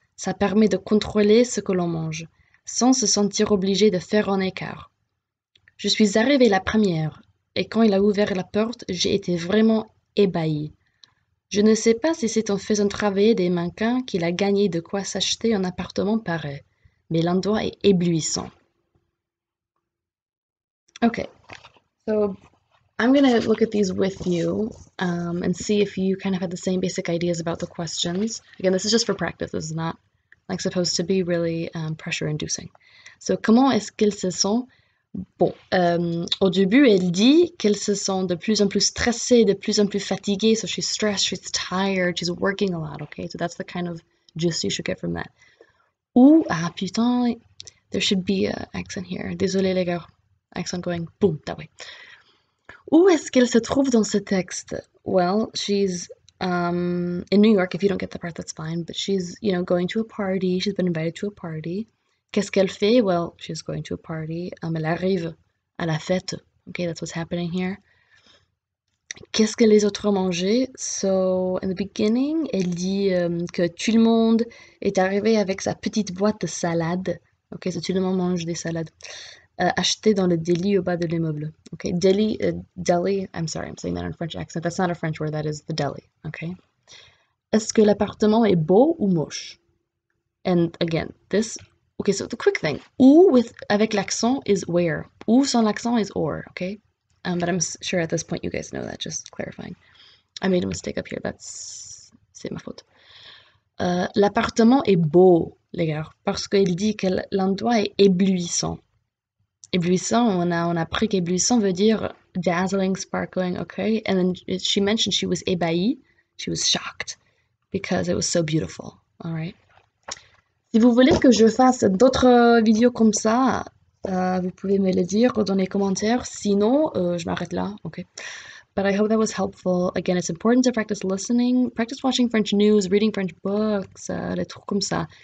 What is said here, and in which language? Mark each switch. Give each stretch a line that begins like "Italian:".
French: Ça permet de contrôler ce que l'on mange, sans se sentir obligé de faire un écart. Je suis arrivée la première, et quand il a ouvert la porte, j'ai été vraiment ébahie. Je ne sais pas si c'est en faisant travailler des mannequins qu'il a gagné de quoi s'acheter un appartement pareil, mais l'endroit est éblouissant.
English: Okay, so I'm gonna look at these with you and see if you kind of had the same basic ideas about the questions. Again, this is just for practice. This is not like supposed to be really pressure-inducing.
French: So, comment est-ce qu'ils se sont? Bon, au début, elle dit qu'elles se sont de plus en plus stressées, de plus en plus fatiguées.
English: So she's stressed, she's tired, she's working a lot. Okay, so that's the kind of gist you should get from that.
French: Ou, ah putain,
English: there should be an accent here.
French: Désolé les gars,
English: accent going boom that way.
French: Où est-ce qu'elle se trouve dans ce texte?
English: Well, she's in New York. If you don't get the part, that's fine. But she's, going to a party. She's been invited to a party.
French: Qu'est-ce qu'elle fait?
English: Well, she's going to a party.
French: Elle arrive à la fête.
English: Okay, that's what's happening here.
French: Qu'est-ce que les autres ont mangé?
English: So, in the beginning,
French: elle dit que tout le monde est arrivé avec sa petite boîte de salade. Ok, so tout le monde mange des salades. Achetées dans le deli au bas de l'immeuble.
English: Ok, deli, deli, I'm sorry, I'm saying that in a French accent. That's not a French word, that is the deli. Ok.
French: Est-ce que l'appartement est beau ou moche?
English: And again, this, okay, so the quick thing.
French: Ou avec l'accent
English: is where.
French: Ou sans l'accent
English: is or, okay? But I'm sure at this point you guys know that, just clarifying. I made a mistake up here,
French: c'est ma faute. L'appartement est beau, les gars, parce qu'il dit que l'endroit est éblouissant. Éblouissant, on a appris qu'éblouissant veut dire
English: dazzling, sparkling, okay? And then she mentioned she was ébahie, she was shocked, because it was so beautiful, all right?
French: Si vous voulez que je fasse d'autres vidéos comme ça, vous pouvez me le dire dans les commentaires. Sinon, je m'arrête là. Okay.
English: But I hope that was helpful. Again, it's important to practice listening, practice watching French news, reading French books,
French: les trucs comme ça.